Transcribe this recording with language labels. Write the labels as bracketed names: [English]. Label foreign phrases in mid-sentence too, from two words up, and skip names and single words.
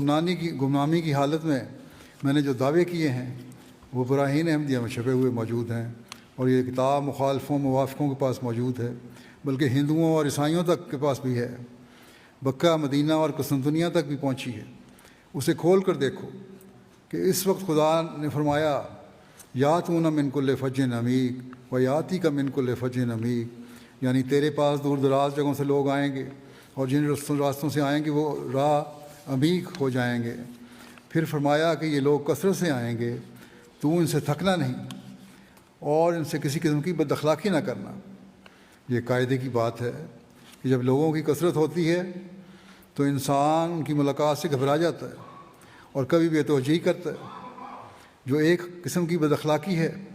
[Urdu] اس گمنامی کی حالت میں میں نے جو دعوے کیے ہیں وہ براہین احمدیہ میں چھپے ہوئے موجود ہیں، اور یہ کتاب مخالفوں موافقوں کے پاس موجود ہے، بلکہ ہندوؤں اور عیسائیوں تک کے پاس بھی ہے، مکہ، مدینہ اور قسطنطنیہ تک بھی پہنچی ہے۔ اسے کھول کر دیکھو کہ اس وقت خدا نے فرمایا [Arabic] یاتون من کل فج عمیق و یاتی کا من کل فج عمیق، [Urdu] یعنی تیرے پاس دور دراز جگہوں سے لوگ آئیں گے، اور جن راستوں سے آئیں گے وہ راہ عمیق ہو جائیں گے۔ پھر فرمایا کہ یہ لوگ کثرت سے آئیں گے، تو ان سے تھکنا نہیں اور ان سے کسی قسم کی بد اخلاقی نہ کرنا۔ یہ قاعدے کی بات ہے کہ جب لوگوں کی کثرت ہوتی ہے تو انسان ان کی ملاقات سے گھبرا جاتا ہے اور کبھی بے توجہی کرتا ہے، جو ایک قسم کی بد اخلاقی ہے۔